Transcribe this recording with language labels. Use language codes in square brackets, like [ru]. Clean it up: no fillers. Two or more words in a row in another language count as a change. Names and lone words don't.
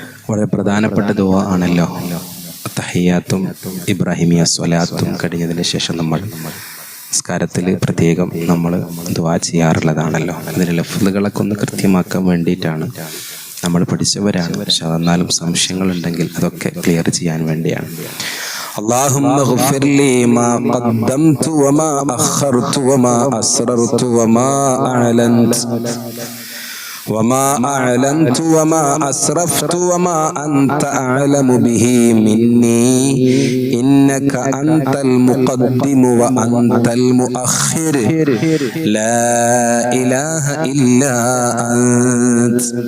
[ml] വളരെ പ്രധാനപ്പെട്ട ദുആ ആണല്ലോ തഹിയ്യാത്തും ഇബ്രാഹിമിയ സ്വലാത്തും കഴിഞ്ഞതിന് ശേഷം നമ്മൾ നിസ്കാരത്തിൽ പ്രത്യേകം നമ്മൾ ദുആ ചെയ്യാറുള്ളതാണല്ലോ. അതിൻ്റെ ലഫ്ളുകളൊക്കെ ഒന്ന് കൃത്യമാക്കാൻ വേണ്ടിയിട്ടാണ്. നമ്മൾ പഠിച്ചവരാണ്, പക്ഷെ എന്നാലും സംശയങ്ങളുണ്ടെങ്കിൽ അതൊക്കെ ക്ലിയർ ചെയ്യാൻ വേണ്ടിയാണ്. [ar] اللهم اغفر لي ما قدمت وما أخرت وما أسررت وما أعلنت وما أعلنت وما أسرفت وما أنت أعلم به مني إنك أنت المقدم وأنت المؤخر لا إله إلا أنت